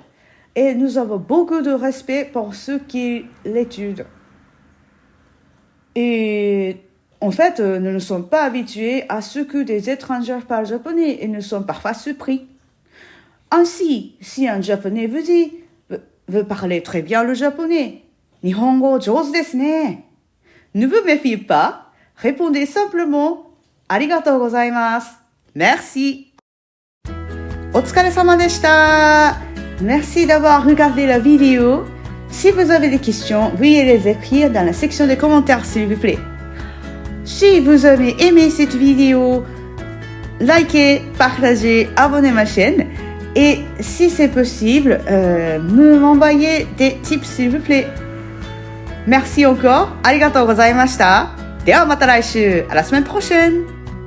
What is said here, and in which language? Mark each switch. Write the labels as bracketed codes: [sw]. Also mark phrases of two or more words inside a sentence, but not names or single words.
[fr] Et nous avons beaucoup de respect pour ceux qui l'étudient. Et en fait, nous ne sommes pas habitués à ce que des étrangers parlent japonais et nous sommes parfois surpris. Ainsi, si un japonais vous dit « Vous parlez très bien le japonais », [ja] 日本語上手ですね. [fr] Ne vous méfiez pas, répondez simplement [ja] ありがとうございます. [fr] Merci. [ja] お疲れ様でした. [fr] Merci d'avoir regardé la vidéo. Si vous avez des questions, veuillez les écrire dans la section des commentaires s'il vous plaît. Si vous avez aimé cette vidéo, likez, partagez, abonnez ma chaîne. Et si c'est possible, m'envoyez des tips s'il vous plaît. Merci encore. [ja] ありがとうございました. ではまた来週。 [fr] À la semaine prochaine.